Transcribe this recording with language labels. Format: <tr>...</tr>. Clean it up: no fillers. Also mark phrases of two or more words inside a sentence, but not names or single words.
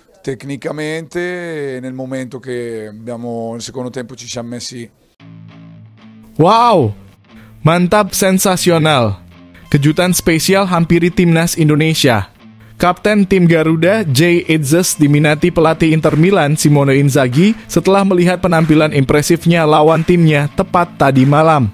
<it>tecnicamente nel momento che abbiamo nel secondo tempo ci siamo messi.</it> <id>Wow, mantap, sensasional. Kejutan spesial hampiri timnas Indonesia. Kapten tim Garuda, Jay Itzes, diminati pelatih Inter Milan, Simone Inzaghi, setelah melihat penampilan impresifnya lawan timnya tepat tadi malam.</id>